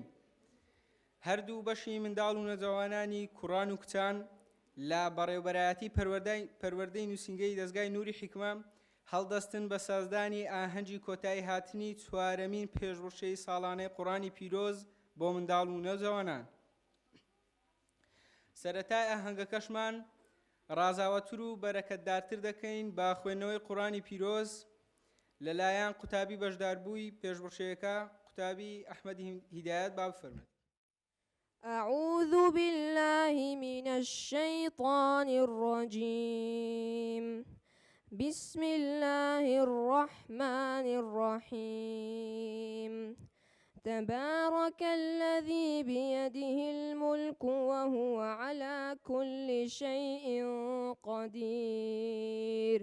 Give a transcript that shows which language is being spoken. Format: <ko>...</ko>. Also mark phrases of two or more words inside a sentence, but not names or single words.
<ckb>هەردوو بەشی منداڵ و نەجەوانانی کوڕان و کچان لە بەڕێوەبەرایەتی پەروەردەی نووسینگەی دەستگای نووری حیکمە هەڵدەستن بە سازدانی ئاهەنگی کۆتایی هاتنی چوارەمین پێشبڕکێی ساڵانەی قورئانی پیرۆز بۆ منداڵ و نەوجەوانان. سەرەتای ئاهەنگەکەشمان ڕازاوەتر و بەرەکەتدارتر دەکەین بە خوێندنەوەی قورئانی پیرۆز لەلایەن قوتابی بەشداربووی پێشبڕکێیەکە قوتابی ئەحمەدی هیدایەت. با بفەرمێن.</ckb> <ar>أعوذ بالله من الشيطان الرجيم. بسم الله الرحمن الرحيم. تبارك الذي بيده الملك وهو على كل شيء قدير.</ar>